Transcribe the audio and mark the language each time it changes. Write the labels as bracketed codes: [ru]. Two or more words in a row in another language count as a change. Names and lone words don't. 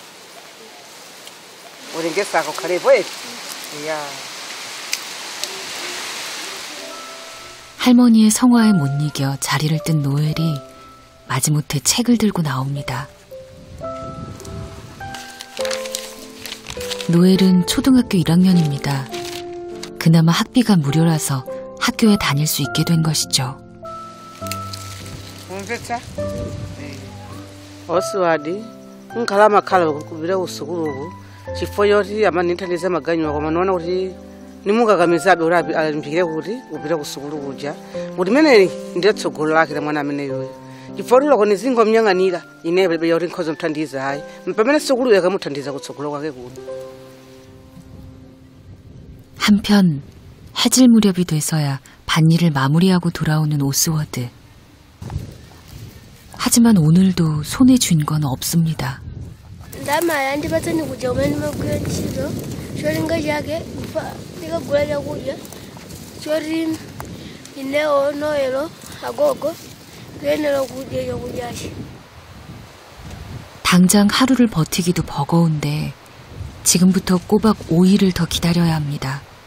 [ny] ulengesako khalepo eti ya [ko] 할머니의 성화에 못 이겨 자리를 뜬 노엘이 마지못해 책을 들고 나옵니다. 노엘은 초등학교 1학년입니다. 그나마 학비가 무료라서 학교에 다닐 수 있게 된 것이죠. [ny] 어스와디 nkhalama khala kubira usukuluku chifukwa choti amanithandiza maganyo koma naona kuti nimukakamizabe kuti alimbikire kuti upita kusukulu kuja kuti meneli ndiye tsogolo lake la mwana ameneyoyo chifukwa kuti loko nizingomnyang'anira ine palibe yoti nkhoza mthandiza ayi pamene sukuluyo akamuthandiza kutsogolo kwake kuno. [ko] 한편 해질 무렵이 돼서야 밭일을 마무리하고 돌아오는 오스워드. 하지만 오늘도 손에 쥔 건 없습니다. 당장 하루를 버티기도 버거운데 지금부터 꼬박 5일을 더 기다려야 합니다.